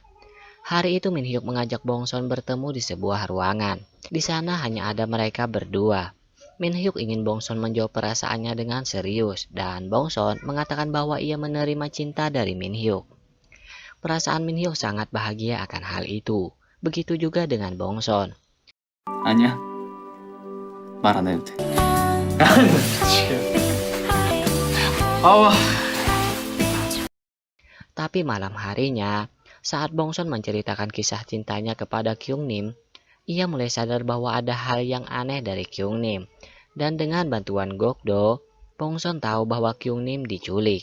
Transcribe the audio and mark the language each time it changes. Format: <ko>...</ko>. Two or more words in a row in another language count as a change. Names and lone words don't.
<id>Hari itu Min Hyuk mengajak Bongson bertemu di sebuah ruangan. Di sana hanya ada mereka berdua. Min Hyuk ingin Bongson menjawab perasaannya dengan serius dan Bongson mengatakan bahwa ia menerima cinta dari Min Hyuk. Perasaan Min Hyuk sangat bahagia akan hal itu. Begitu juga dengan Bongson.</id> <ko>아니야. 말 안 해도 돼.</ko> <id>Tapi malam harinya, saat Bongson menceritakan kisah cintanya kepada Kyung Nim, ia mulai sadar bahwa ada hal yang aneh dari Kyung Nim. Dan dengan bantuan Gokdo, Bongson tahu bahwa Kyung Nim diculik.</id>